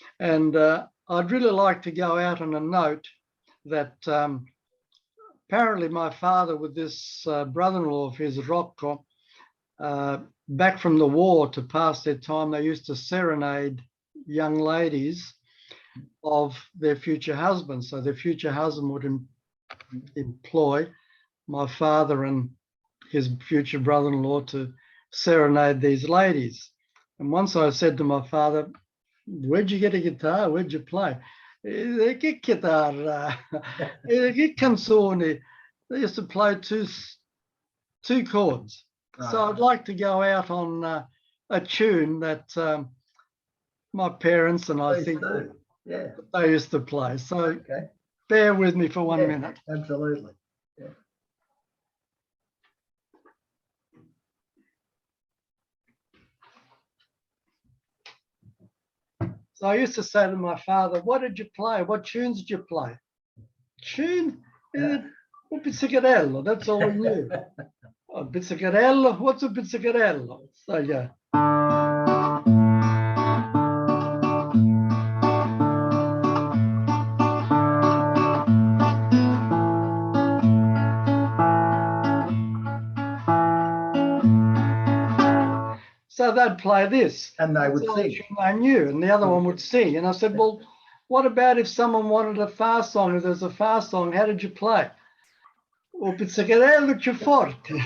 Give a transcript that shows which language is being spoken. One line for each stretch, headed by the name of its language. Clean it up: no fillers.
English: And I'd really like to go out on a note that apparently my father, with this brother-in-law of his, Rocco, back from the war to pass their time, they used to serenade young ladies of their future husbands. So their future husband would employ my father and his future brother-in-law to serenade these ladies. And once I said to my father, where'd you get a guitar? Where'd you play?
Italian: Che chitarra, che canzoni.
English: They used to play two chords. So I'd like to go out on a tune that my parents and I think they used to play. So bear with me for 1 minute. Absolutely. So I used to say to my father, what did you play? What tunes did you play? Tune? Un pizzicarello, that's all we knew. A pizzicarello? What's a pizzicarello? So yeah. So they'd play this. And they would sing. I knew, and the other one would sing. And I said, well, what about if someone wanted a fast song? If there's a fast song, how did you play?
Italian: O pizzicarello più forte.